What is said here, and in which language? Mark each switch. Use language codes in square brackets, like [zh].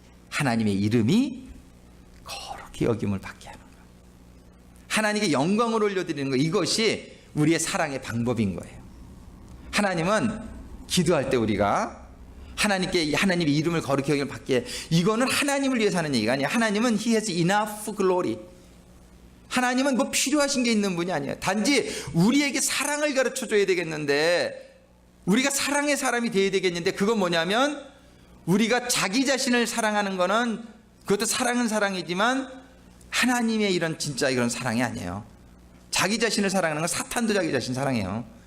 [ko] 하나님의 이름이 거룩히 여김을 받게 하는 거예요. 하나님께 영광을 올려드리는 거, 이것이 우리의 사랑의 방법인 거예요. 하나님은 기도할 때 우리가 하나님께 하나님의 이름을 거룩히 여김을 받게, 이거는 하나님을 위해서 하는 얘기가 아니에요. 하나님은 [en] He has enough glory. [ko] 하나님은 뭐 필요하신 게 있는 분이 아니에요. 단지 우리에게 사랑을 가르쳐 줘야 되겠는데, 우리가 사랑의 사람이 돼야 되겠는데, 그건 뭐냐면 우리가 자기 자신을 사랑하는 거는, 그것도 사랑은 사랑이지만 하나님의 이런 진짜 이런 사랑이 아니에요. 자기 자신을 사랑하는 건 사탄도 자기 자신 사랑해요.